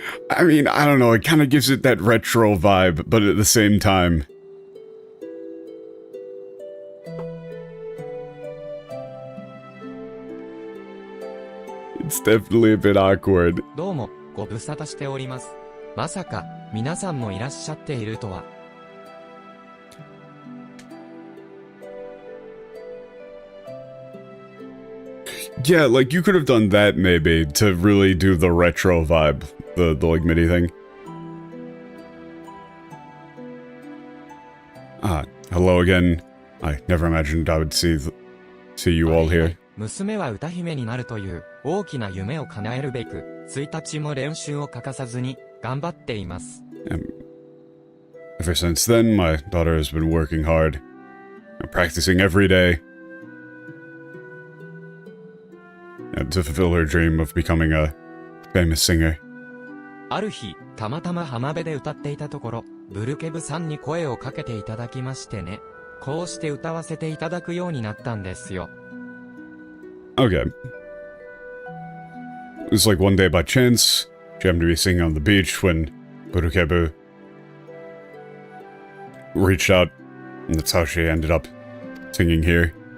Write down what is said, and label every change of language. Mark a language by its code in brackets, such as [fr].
[en] I mean, I don't know, it kind of gives it that retro vibe, but at the same time... It's definitely a bit awkward. [ja] どうも、ご無沙汰しております。まさか、皆さんもいらっしゃっているとは。 [en] Yeah, like, you could have done that, maybe, to really do the retro vibe. The like, MIDI thing. Hello again. I never imagined I would see you all here. [ja] 娘は歌姫になるという大きな夢を叶えるべく、1日も練習を欠かさずに頑張っています。 [en] Ever since then, my daughter has been working hard, practicing every day, to fulfill her dream of becoming a famous singer. [ja] ある日、たまたま浜辺で歌っていたところ、ブルケブさんに声をかけていただきましてね。こうして歌わせていただくようになったんですよ。 [en] Okay. It's like one day by chance, she happened to be singing on the beach when Burukebu reached out, and that's how she ended up singing here.